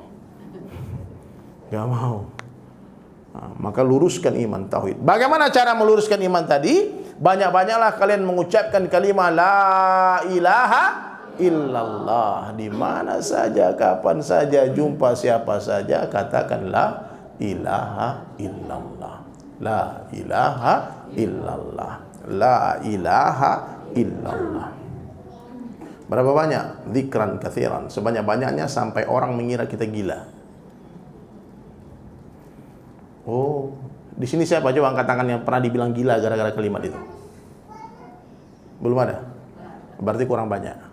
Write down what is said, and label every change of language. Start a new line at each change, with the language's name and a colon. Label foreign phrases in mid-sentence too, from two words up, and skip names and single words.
Indonesian: Nggak mau. Nah, maka luruskan iman tauhid. Bagaimana cara meluruskan iman tadi? Banyak-banyaklah kalian mengucapkan kalimat
Arabic: لا إله إلا الله.
Indonesian: Di mana saja, kapan saja, jumpa siapa saja, katakan
Arabic: لا إله إلا الله. لا إله إلا الله. لا إله إلا الله.
Indonesian: Berapa banyak?
Arabic: ذكرا كثيرا.
Indonesian: Sebanyak-banyaknya sampai orang mengira kita gila. Oh, di sini siapa coba angkat tangan yang pernah dibilang gila gara-gara kalimat itu? Belum ada? Berarti kurang banyak.